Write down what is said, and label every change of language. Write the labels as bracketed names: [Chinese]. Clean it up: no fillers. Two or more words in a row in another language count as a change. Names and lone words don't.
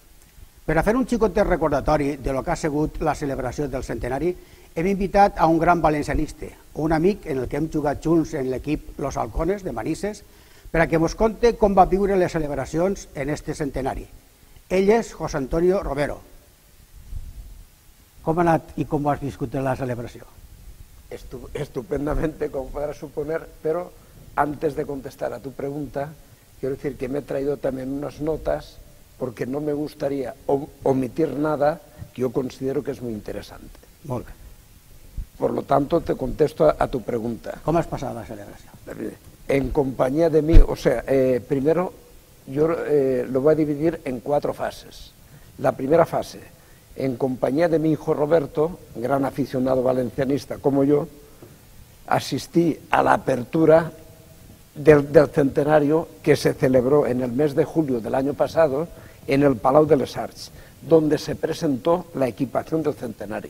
[Catalan] Per a fer un xicotet recordatori de lo que ha sigut la celebració del centenari, hem invitat a un gran valencianista, un amic en el que hem jugat junts en l'equip Los Halcones de Manises, per a que ens conte com va viure les celebracions en este centenari. Ell és José Antonio Romero. Com ha anat i com ho has viscut en la celebració? [Spanish] Estupendamente, como podrás suponer, pero antes de contestar a tu pregunta, quiero decir que me he traído también unas notas porque no me gustaría omitir nada que yo considero que es muy interesante. [Catalan] Molt bé. [Spanish] Por lo tanto, te contesto a tu pregunta. [Catalan] Com has passat la celebració? [Spanish] En compañía de mí, o sea, primero yo lo voy a dividir en 4 fases. La primera fase, en compañía de mi hijo Roberto, gran aficionado valencianista como yo, asistí a la apertura del centenario que se celebró en el mes de julio del año pasado en el Palau de les Arts, donde se presentó la equipación del centenario.